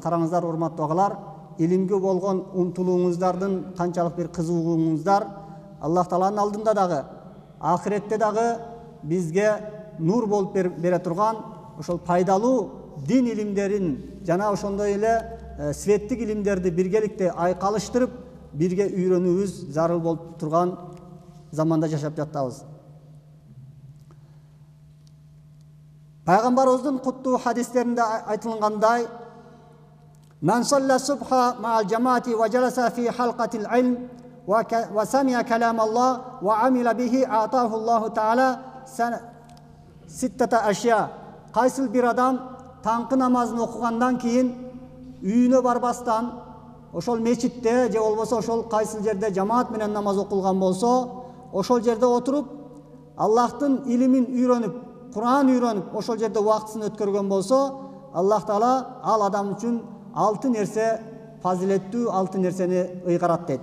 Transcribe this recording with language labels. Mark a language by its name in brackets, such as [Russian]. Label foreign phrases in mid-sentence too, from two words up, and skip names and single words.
[Kyrgyz] Караңыздар, урматтуу агалар, илимге болгон умтулууңуздардын канчалык бир кызыгууңуздар Аллах Тааланын алдында дагы, ахиретте дагы бизге нур болуп бере турган ошол пайдалуу дин илимдерин жана ошондой эле светтик илимдерди биргеликте айкалыштырып, бирге үйрөнүүбүз зарыл болуп турган заманда жашап жатабыз. Пайгамбарыбыздын куттуу хадистеринде айтылгандай, [Arabic] "من صلى الصبح مع الجماعة وجلس في حلقة العلم وسمع كلام الله وعمل به آتاه الله تعالى ستة أشياء." [Kyrgyz] Кайсыл бир адам таңкы намазын окугандан кийин үйүнө барбастан, ошол мечитте же болбосо ошол кайсыл жерде жамаат менен намаз окулган болсо, ошол жерде отуруп Аллахтын илимин үйрөнүп, Куран үйрөнүп, ошол жерде убактысын өткөргөн болсо, Аллах Таала ал адам үчүн 6 нерсе, фазилеттүү 6 нерсени ыйгарат дейт.